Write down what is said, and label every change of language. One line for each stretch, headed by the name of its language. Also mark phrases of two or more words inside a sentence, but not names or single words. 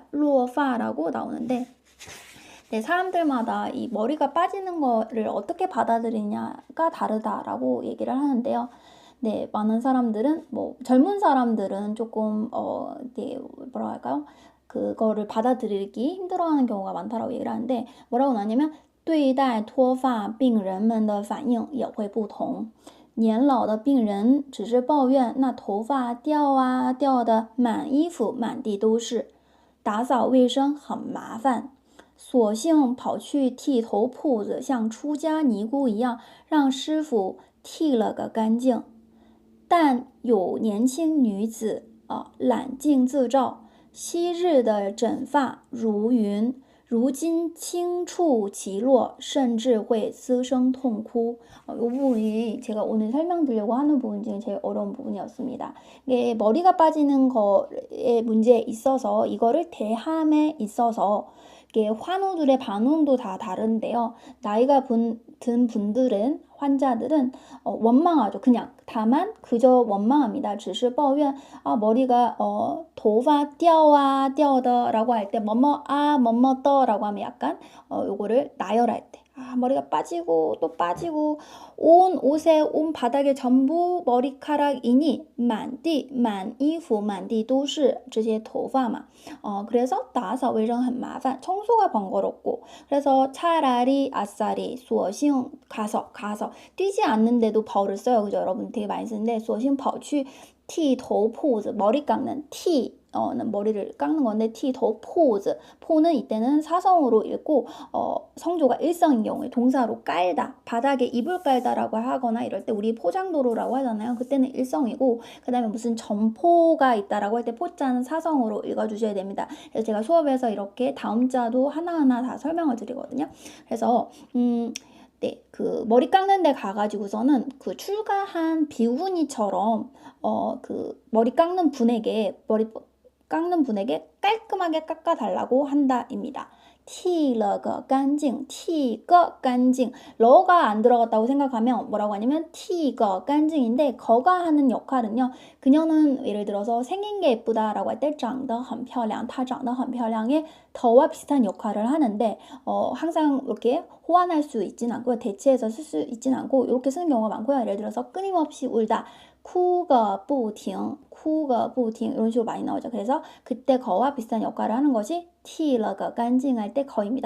Korean: 루어파라고 나오는데 네, 사람들마다 이 머리가 빠지는 거를 어떻게 받아들이냐가 다르다라고 얘기를 하는데요. 네, 많은 사람들은 뭐 젊은 사람들은 조금 네, 뭐라 할까요? 그거를 받아들이기 힘들어하는 경우가 많다라고 얘기를 하는데 뭐라고 나냐면
Chinese: 对待脱发病人们的反应也会不同。年老的病人只是抱怨那头发掉啊掉的满衣服满地都是，打扫卫生很麻烦，索性跑去剃头铺子，像出家尼姑一样，让师傅剃了个干净。但有年轻女子揽镜自照，昔日的整发如云，如今轻触其落，甚至会滋生痛哭.
Korean: 이 부분이 제가 오늘 설명드리려고 하는 부분 중에 제일 어려운 부분이었습니다. 이게 머리가 빠지는 거에 문제에 있어서 이거를 대함에 있어서 이게 환우들의 반응도 다 다른데요. 나이가 든 분들은 환자들은 원망하죠. 그냥 다만 그저 원망합니다.
Chinese: 只是抱怨
Korean: 머리가
Chinese: 头发掉啊掉的
Korean: 라고 할 때 뭐뭐 뭐뭐 더라고 하면 약간 요거를 나열할 때 머리가 빠지고 또 빠지고 온 옷에 온 바닥에 전부 머리카락이니
Chinese: 满衣服满地都是这些头发嘛.
Korean: 그래서
Chinese: 打扫卫生很麻烦.
Korean: 청소가 번거롭고 그래서 차라리 아싸리 索性 가서 뛰지 않는데도 벌을 써요. 그죠? 여러분 되게 많이 쓰는데
Chinese: 索性跑去剃头铺子
Korean: 머리 깎는 머리를 깎는 건데
Chinese: 剃头铺子
Korean: 포는 이때는 사성으로 읽고 성조가 일성인 경우에 동사로 깔다 바닥에 이불 깔다라고 하거나 이럴 때 우리 포장도로라고 하잖아요. 그때는 일성이고 그 다음에 무슨 점포가 있다라고 할 때 포자는 사성으로 읽어주셔야 됩니다. 그래서 제가 수업에서 이렇게 다음자도 하나하나 다 설명을 드리거든요. 그래서 네, 그 머리 깎는 데 가가지고서는 그 출가한 비구니처럼 그 머리 깎는 분에게 깔끔하게 깎아달라고 한다입니다.
Chinese: 剃了个干净 剃个干净
Korean: 러가 안 들어갔다고 생각하면 뭐라고 하냐면
Chinese: 剃个干净
Korean: 인데 거가 하는 역할은요. 그녀는 예를 들어서 생긴 게 예쁘다라고 할 때
Chinese: 长得很漂亮
Korean: 다
Chinese: 长得很漂亮
Korean: 의 더와 비슷한 역할을 하는데 항상 이렇게 호환할 수 있진 않고 대체해서 쓸 수 있진 않고 이렇게 쓰는 경우가 많고요. 예를 들어서 끊임없이 울다
Chinese: 哭个不停
Korean: 이런 식으로 많이 나오죠. 그래서 그때 거와 비슷한 역할을 하는 것이
Chinese: 剃了个干净
Korean: 할 때 거입니다.